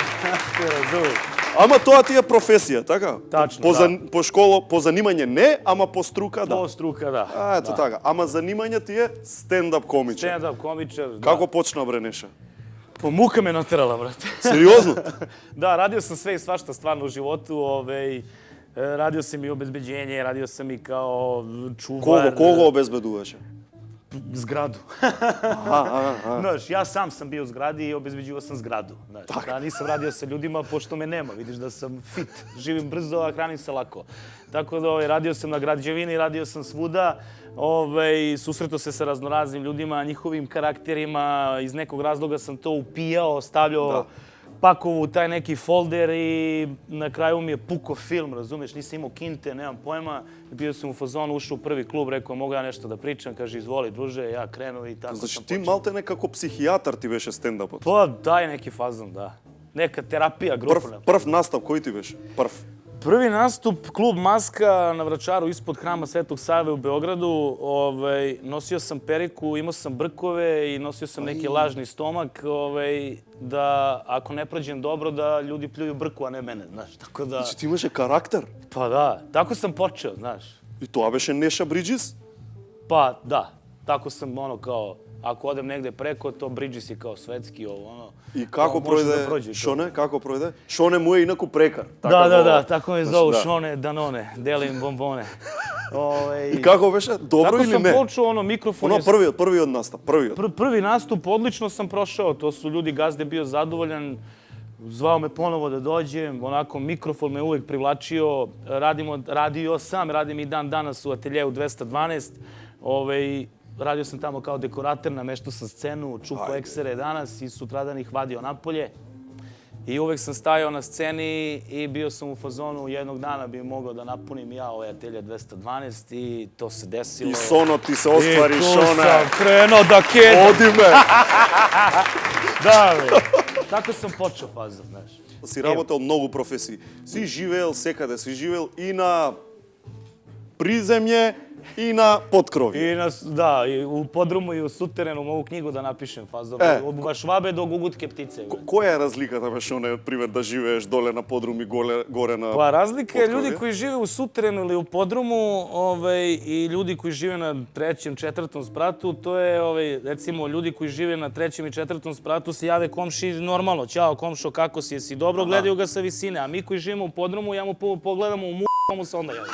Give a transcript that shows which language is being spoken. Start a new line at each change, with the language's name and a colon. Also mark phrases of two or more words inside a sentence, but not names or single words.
Macedonian: Ти разумеш. Ама тоа ти е професија, така? Тачно, По школа, по занимање не, ама по струка да. По струка, да. Ето така. Ама занимање ти е стендап комичар. Стендап комичар, да. Како почна, бре, Неша? По мука ме натерала, брат. Сериозно?
Serbian: Да, радио sam sve i svašta stvarno u životu, radio sam i obezbeđenje, radio sam i kao čuvar.
Macedonian: Кого обезбедуваше?
Serbian: Zgradu. Znaš, ja sam bio u zgradi i obezbeđivao sam zgradu. Znaš, da nisam radio sa ljudima pošto me nema. Vidiš da sam fit, živim brzo, a hranim se lako. Tako da radio sam na građevini, radio sam svuda. Susretao se sa raznoraznim ljudima, njihovim karakterima. Iz nekog razloga sam to upijao, stavljao pakovu u taj neki folder i na kraju mi je puko film, razumeš, nisam imao kinte, nemam pojma. Bio sam u fazonu, ušao u prvi klub, rekao mogu ja nešto da pričam, kaže izvoli druže, ja krenuo i tako
Macedonian: Значи
Serbian: sam
Macedonian: ти
Serbian: počeo.
Macedonian: малте некако психијатар ти беше стендапот.
Serbian: Pa daj neki fazon, da. Neka terapija grupna.
Macedonian: Прв настап кој ти беше? Прв.
Serbian: Prvi nastup, klub Maska na Vračaru ispod hrama Svetog Save u Beogradu. Nosio sam periku, imao sam brkove i nosio sam neki lažni stomak da ako ne prođem dobro da ljudi pljuju brku, a ne mene, znaš. Tako da...
Macedonian: Значи ти имаше карактер.
Serbian: Pa da, tako sam počeo, znaš.
Macedonian: И тоа беше Неша Бриџис?
Serbian: Pa da, tako sam kao, ako odem negde preko, to Bridges je kao svetski,
Macedonian: И како
Serbian: može da
Macedonian: пројде
Serbian: prođe to.
Macedonian: Шоне? Како пројде? Шоне му е инаку прекар.
Serbian: Da, tako me zovu, da. Šone, Danone, delim bombone.
Macedonian: И како беше? Добро
Serbian: Tako
Macedonian: или
Serbian: sam
Macedonian: не?
Serbian: počeo, mikrofon je...
Macedonian: Првиот настап, првиот.
Serbian: Prvi nastup odlično sam prošao, to su ljudi, gazde bio zadovoljan. zvao me ponovo da dođem, onako mikrofon me uvek privlačio, radim i dan danas u ateljeu 212, radio sam tamo kao dekorator, nameštao sam scenu, čupao eksere danas i sutradan ih vadio napolje. I uvek sam stajao na sceni i bio sam u fazonu, jednog dana bi mogao da napunim ja ovaj atelje 212 i to se desilo. I sono ti se ostvariš, I tu one. sam krenuo da kedam. Odi me! Da, tako sam počeo fazon, znaš.
Macedonian: Си работел многу професии. Си живеел секаде, си живеел и на приземје и на подкрови.
Serbian: I u podrumu i u suterenu mogu knjigu da napišem fazon. Od vašvabe do gugutke ptice.
Macedonian: Која е разликата беше оне пример да живееш доле на подрум и горе на
Serbian: Pa razlika je
Macedonian: potkrovi?
Serbian: ljudi koji žive u suterenu ili u podrumu i ljudi koji žive na trećem, četvrtom spratu, to je recimo ljudi koji žive na trećem i četvrtom spratu se jave komši normalno, ćao komšo, kako si, jesi dobro, gledaju ga sa visine, a mi koji živimo u podrumu, ja mu pogledamo u pa mu se onda javi.